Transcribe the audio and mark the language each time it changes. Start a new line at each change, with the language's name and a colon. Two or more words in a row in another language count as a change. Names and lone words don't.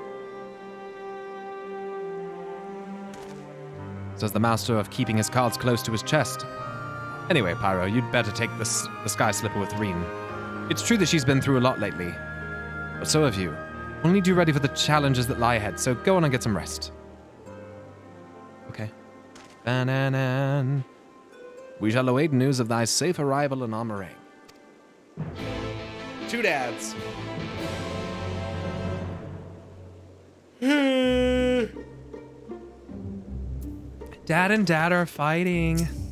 English: Says the master of keeping his cards close to his chest. Anyway, Pyro, you'd better take the sky slipper with Rin. It's true that she's been through a lot lately, but so have you. We'll need you ready for the challenges that lie ahead, so go on and get some rest. Okay. Ba-na-nan. We shall await news of thy safe arrival in Amarang. Two dads. Dad and Dad are fighting.